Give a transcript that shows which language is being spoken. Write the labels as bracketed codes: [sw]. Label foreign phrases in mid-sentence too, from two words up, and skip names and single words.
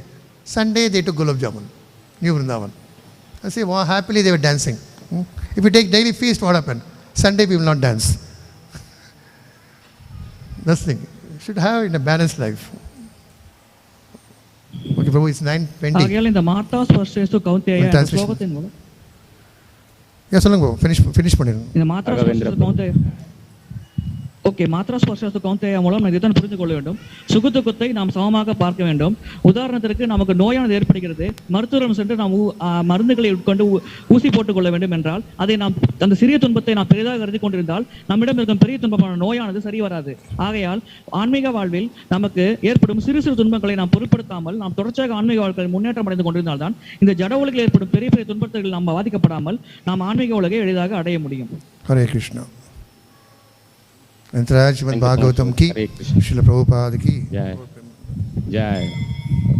[en] Sunday they took Gulab Jamun, New Vrindavan. I say, wow, happily they were dancing. If you take daily feast, what happened? Sunday we will not dance. That's the thing. You should have in a balanced life. Okay, Prabhu, it's 9:20. [ta] ஆகையால் இந்த [sa] मात्रास्पर्शास्तु कौन्तेय [ta] இந்த ஸ்லோகத்தின் மூலம் சொல்லுங்க finish பண்ணிருங்க. இந்த [sa] मात्रास्पर्शास्तु कौन्तेय [ta] ஓகே [sa] मात्रास्पर्शास्तु कौन्तेय [ta] மூலம் நாம் இதைத்தான் புரிந்து கொள்ள வேண்டும். சுகதுக்கத்தை நாம் சமமாக பார்க்க வேண்டும். உதாரணத்திற்கு நமக்கு நோயானது ஏற்படுகிறது, மருத்துவம் சென்று நாம் மருந்துகளை உட்கொண்டு ஊசி போட்டுக் கொள்ள வேண்டும் என்றால் அதை நாம் அந்த சிறிய துன்பத்தை நாம் பெரிதாக கருதி கொண்டிருந்தால் நம்மிடம் இருக்கும் பெரிய துன்பமான நோயானது சரி வராது. ஆகையால் ஆன்மீக வாழ்வில் நமக்கு ஏற்படும் சிறு சிறு துன்பங்களை நாம் பொருட்படுத்தாமல் நாம் தொடர்ச்சியாக ஆன்மீக வாழ்க்கையில் முன்னேற்றம் அடைந்து கொண்டிருந்தால்தான் இந்த ஜட உலகில் ஏற்படும் பெரிய பெரிய துன்பத்தில் நாம் பாதிக்கப்படாமல் நாம் ஆன்மீக உலகை எளிதாக அடைய முடியும். ஹரே கிருஷ்ணா. [hi] Srimad Bhagavatam ki, Srila Prabhupada ki. Jai.